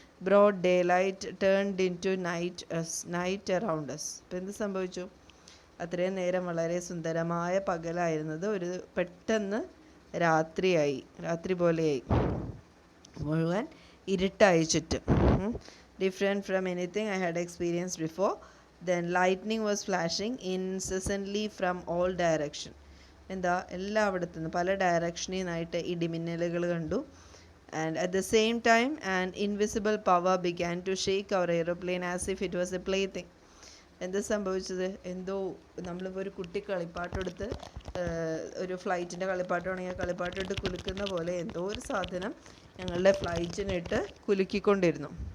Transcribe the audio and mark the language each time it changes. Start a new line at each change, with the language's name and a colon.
English: Broad daylight turned into night around us.
Malayalam: അപ്പോൾ എന്ത് സംഭവിച്ചു? അത്രയും നേരം വളരെ സുന്ദരമായ പകലായിരുന്നത് ഒരു പെട്ടെന്ന് രാത്രി പോലെയായി, മുഴുവൻ ഇരുട്ടായി ചുറ്റും.
English: Different from anything I had experienced before. Then lightning was flashing incessantly from all direction.
Malayalam: എന്താ എല്ലായിടത്തു നിന്ന് പല ഡയറക്ഷനിൽ നിന്നായിട്ട് ഇടിമിന്നലുകൾ കണ്ടു.
English: And at the same time an invisible power began to shake our aeroplane as if it was a plaything.
Malayalam: എന്താ സംഭവിച്ചത്? എന്തോ നമ്മളിപ്പോൾ ഒരു കുട്ടി കളിപ്പാട്ടെടുത്ത്, ഒരു ഫ്ലൈറ്റിൻ്റെ കളിപ്പാട്ടമാണെങ്കിൽ കളിപ്പാട്ടെടുത്ത് കുലുക്കുന്ന പോലെ എന്തോ ഒരു സാധനം ഞങ്ങളുടെ ഫ്ലൈറ്റിനിട്ട് കുലുക്കിക്കൊണ്ടിരുന്നു.